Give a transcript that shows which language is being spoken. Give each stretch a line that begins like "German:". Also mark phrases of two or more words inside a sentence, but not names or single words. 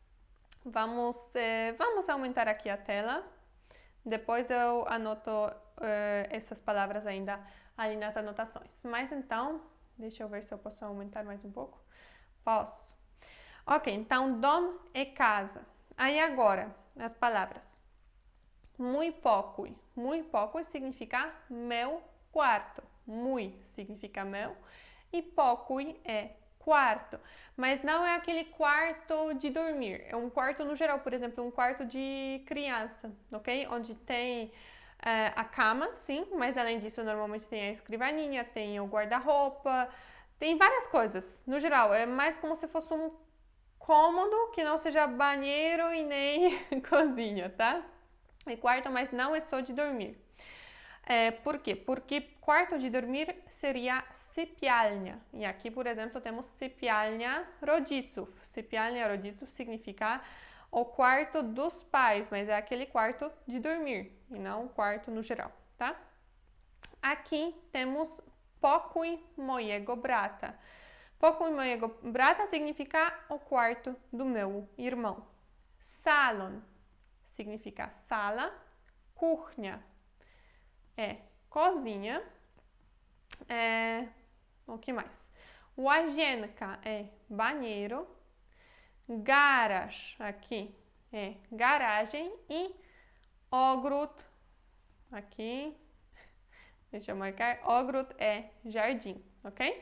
Portuguese: Vamos aumentar aqui a tela. Depois eu anoto essas palavras ainda ali nas anotações. Mas então, deixa eu ver se eu posso aumentar mais um pouco. Posso. Ok, então dom é casa. Aí agora, as palavras.
Polish: Muy pokój. Muy pokój
Portuguese: significa meu quarto. Muy significa meu e pokój é quarto. Mas não é aquele quarto de dormir. É um quarto no geral, por exemplo, um quarto de criança, ok? Onde tem a cama, sim, mas além disso normalmente tem a escrivaninha, tem o guarda-roupa, tem várias coisas. No geral, é mais como se fosse um cômodo que não seja banheiro e nem cozinha, tá? É quarto, mas não é só de dormir. Por quê? Porque quarto de dormir seria sypialnia. E aqui, por exemplo, temos
Polish: sypialnia rodziców. Sypialnia rodziców
Portuguese: significa o quarto dos pais, mas é aquele quarto de dormir e não o quarto no geral, tá? Aqui temos
Polish: pokój mojego brata. Pokój mojego brata
Portuguese: significa o quarto do meu irmão. Salon significa sala, kuchnia é cozinha, o que mais? Łazienka é banheiro, garage aqui é garagem e ogród aqui, deixa eu marcar, ogród é jardim, ok?